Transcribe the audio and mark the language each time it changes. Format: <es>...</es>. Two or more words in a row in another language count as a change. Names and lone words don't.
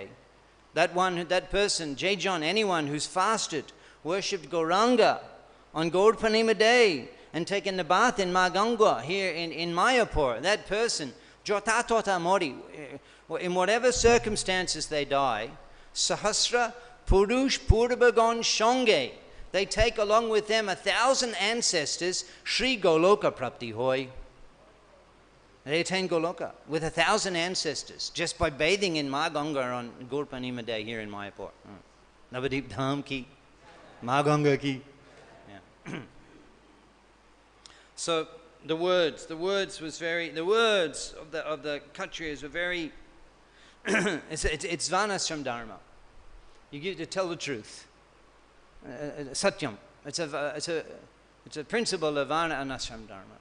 <en>That person, Jejon, anyone who's fasted, worshipped Gauranga on Gaur Purnima Day and taken the bath in Maganga here in Mayapur, that person,</en> <bn>যথা তথা মরি,</bn> <en>in whatever circumstances they die,</en> <bn>সহস্র পুরুষ পূর্বগণ সঙ্গে,</bn> <en>they take along with them 1,000 ancestors,</en> <bn>শ্রী গোলোক প্রাপ্তি হয়.</bn> <en>They attain Goloka with 1,000 ancestors just by bathing in Maganga on Gaur Purnima Day here in Mayapur.</en> <bn>নবদ্বীপ ধাম কি, মা গঙ্গা কি.</bn> <en>Yeah. So the words of the Kshatriyas were very. it's Varnashram Dharma. You get to tell the truth. Satyam. It's a principle of Varnashram Dharma.</en>